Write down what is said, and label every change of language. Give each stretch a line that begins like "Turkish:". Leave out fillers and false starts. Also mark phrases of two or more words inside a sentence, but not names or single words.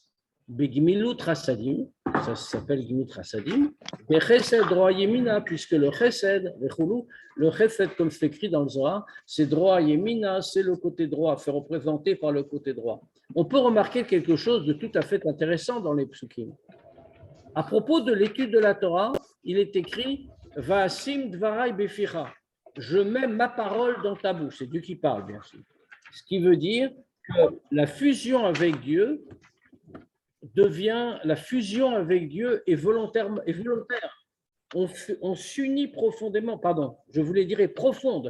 Hebrew: בגמילות חסדים,
French: ça s'appelle
Hebrew: גמילות חסדים,
French: et Chesed droit Yemina, puisque le Chesed, le Chesed, comme c'est écrit dans le Zohar, c'est droit Yemina, c'est le côté droit, fait représenter par le côté droit. On peut remarquer quelque chose de tout à fait intéressant dans les psukim. À propos de l'étude de la Torah, il est écrit
Hebrew: ואשים דברי בפיך.
French: Je mets ma parole dans ta bouche. C'est Dieu qui parle, bien sûr. Ce qui veut dire que la fusion avec Dieu est volontaire. On s'unit profondément, je voulais dire profonde.